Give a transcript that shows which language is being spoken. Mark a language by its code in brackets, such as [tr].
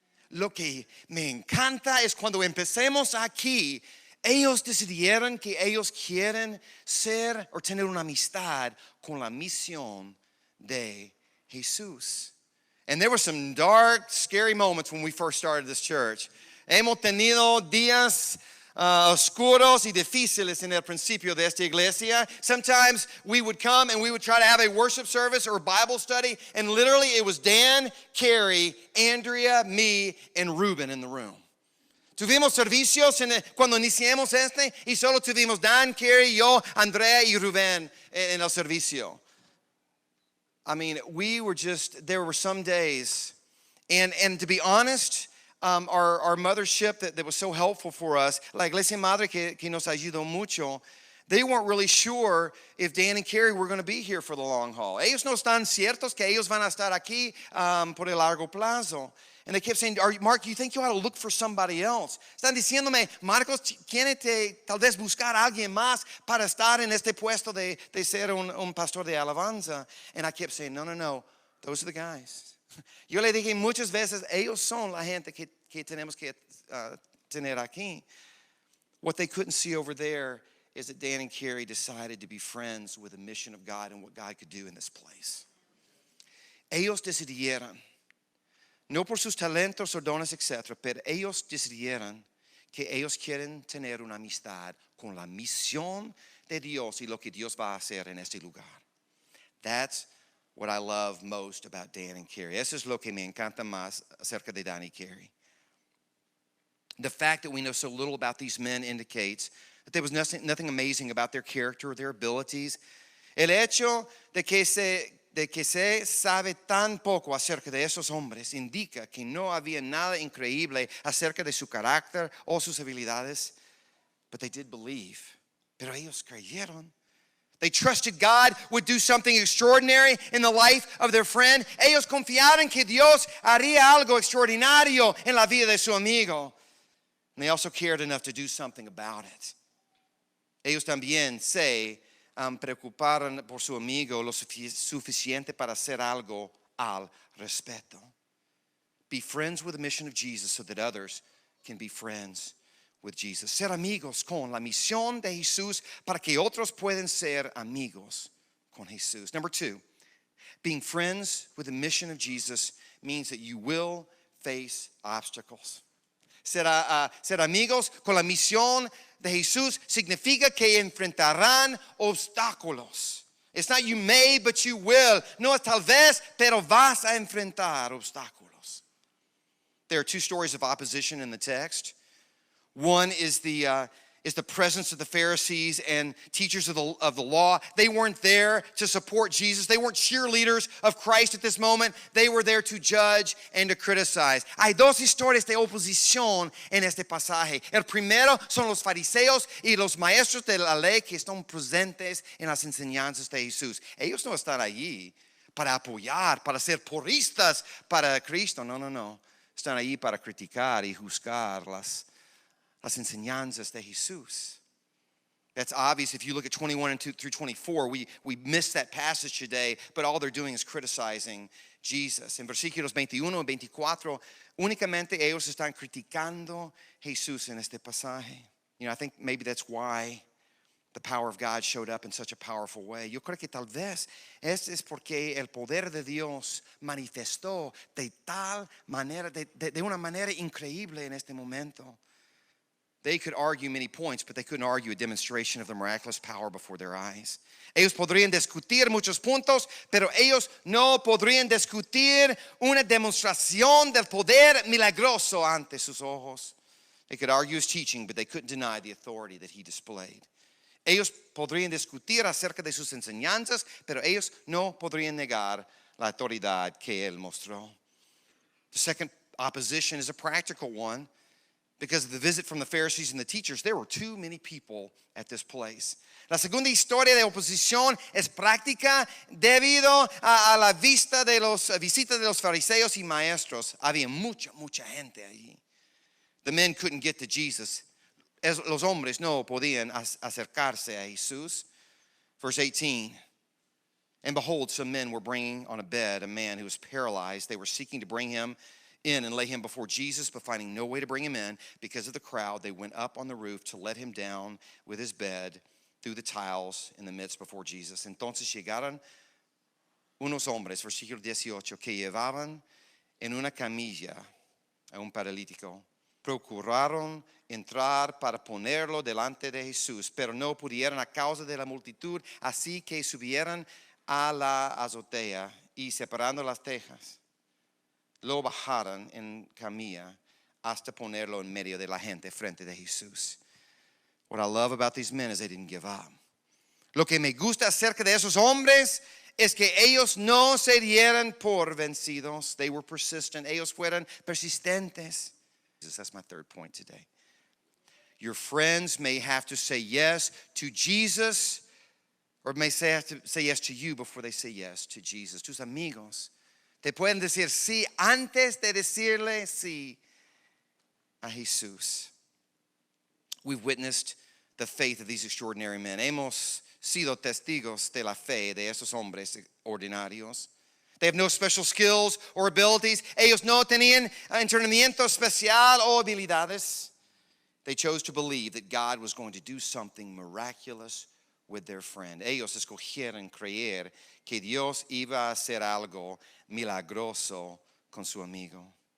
[es] Lo que me encanta es cuando empecemos aquí, ellos decidieron que ellos quieren ser o tener una amistad con la misión de Jesús. [en] And there were some dark, scary moments when we first started this church. [es] Hemos tenido días oscuros y difíciles en el principio de esta iglesia. [en] Sometimes we would come and we would try to have a worship service or a Bible study, and literally it was Dan, Carrie, Andrea, me, and Ruben in the room. [es] Tuvimos servicios cuando iniciamos y solo tuvimos Dan, Carrie, yo, Andrea y Ruben en el servicio. [en] I mean, there were some days, and to be honest, our mothership that was so helpful for us, [es] la Iglesia Madre que nos ayudó mucho, [en] they weren't really sure if Dan and Carrie were going to be here for the long haul. [es] Ellos no están ciertos que ellos van a estar aquí por el largo plazo. [en] And they kept saying, Mark, you think you ought to look for somebody else? [es] Están diciéndome, Marcos, tiene que tal vez buscar a alguien más para estar en este puesto de ser un pastor de alabanza. [en] And I kept saying, no, those are the guys. [es] Yo le dije muchas veces, ellos son la gente que tenemos que tener aquí. [en] What they couldn't see over there is that Dan and Carrie decided to be friends with the mission of God and what God could do in this place. [es] Ellos decidieron, no por sus talentos o dones, etc., pero ellos decidieron que ellos quieren tener una amistad con la misión de Dios y lo que Dios va a hacer en este lugar. [en] That's what I love most about Dan and Carrie. [es] Eso es lo que me encanta más acerca de Dan y Carrie. [en] The fact that we know so little about these men indicates that there was nothing amazing about their character or their abilities. [es] El hecho de que se sabe tan poco acerca de esos hombres indica que no había nada increíble acerca de su carácter o sus habilidades. [en] But they did believe. [es] Pero ellos creyeron. [en] They trusted God would do something extraordinary in the life of their friend. [es] Ellos confiaron que Dios haría algo extraordinario en la vida de su amigo. [en] And they also cared enough to do something about it. [es] Ellos también se preocuparon por su amigo lo suficiente para hacer algo al respecto. [en] Be friends with the mission of Jesus so that others can be friends with Jesus. [es] Ser amigos con la misión de Jesús para que otros puedan ser amigos con Jesús. [en] Number 2, being friends with the mission of Jesus means that you will face obstacles. [es] Ser amigos con la misión de Jesús significa que enfrentarán obstáculos. [en] It's not you may, but you will. [es] No es tal vez, pero vas a enfrentar obstáculos. [en] There are 2 stories of opposition in the text. One is the presence of the Pharisees and teachers of the law. They weren't there to support Jesus. They weren't cheerleaders of Christ at this moment. They were there to judge and to criticize. [es] Hay 2 historias de oposición en este pasaje. El primero son los fariseos y los maestros de la ley que están presentes en las enseñanzas de Jesús. Ellos no están allí para apoyar, para ser porristas para Cristo. No. Están allí para criticar y juzgar las enseñanzas de Jesús. [en] That's obvious if you look at 21 through 24. We missed that passage today, but all they're doing is criticizing Jesus. [es] En versículos 21 y 24, únicamente ellos están criticando Jesús en este pasaje. [en] You know, I think maybe that's why the power of God showed up in such a powerful way. [es] Yo creo que tal vez es porque el poder de Dios manifestó de tal manera, de una manera increíble en este momento. [en] They could argue many points, but they couldn't argue a demonstration of the miraculous power before their eyes. [es] Ellos podrían discutir muchos puntos, pero ellos no podrían discutir una demostración del poder milagroso ante sus ojos. [en] They could argue his teaching, but they couldn't deny the authority that he displayed. [es] Ellos podrían discutir acerca de sus enseñanzas, pero ellos no podrían negar la autoridad que él mostró. [en] The second opposition is a practical one. Because of the visit from the Pharisees and the teachers, there were too many people at this place. [es] La segunda historia de oposición es práctica debido a la visita de los fariseos y maestros. Había mucha gente allí. [en] The men couldn't get to Jesus. [es] Los hombres no podían acercarse a Jesús. [en] Verse 18. And behold, some men were bringing on a bed a man who was paralyzed. They were seeking to bring him in and lay him before Jesus, but finding no way to bring him in because of the crowd, they went up on the roof to let him down with his bed through the tiles in the midst before Jesus. [es] Entonces llegaron unos hombres, versículo 18, que llevaban en una camilla a un paralítico. Procuraron entrar para ponerlo delante de Jesús, pero no pudieron a causa de la multitud, así que subieron a la azotea y separando las tejas, lo bajaron en camilla hasta ponerlo en medio de la gente frente de Jesús. [en] What I love about these men is they didn't give up. [es] Lo que me gusta acerca de esos hombres es que ellos no se dieran por vencidos. [en] They were persistent. [es] Ellos fueron persistentes. [en] That's my third point today. Your friends may have to say yes to Jesus, or may have to say yes to you before they say yes to Jesus. [es] Tus amigos te pueden decir sí antes de decirle sí a Jesús. [en] We've witnessed the faith of these extraordinary men. [es] Hemos sido testigos de la fe de esos hombres ordinarios. [en] They have no special skills or abilities. [es] Ellos no tenían entrenamiento especial o habilidades. [en] They chose to believe that God was going to do something miraculous with their friend. [es] Ellos escogieron creer que Dios iba a hacer algo milagroso con su amigo.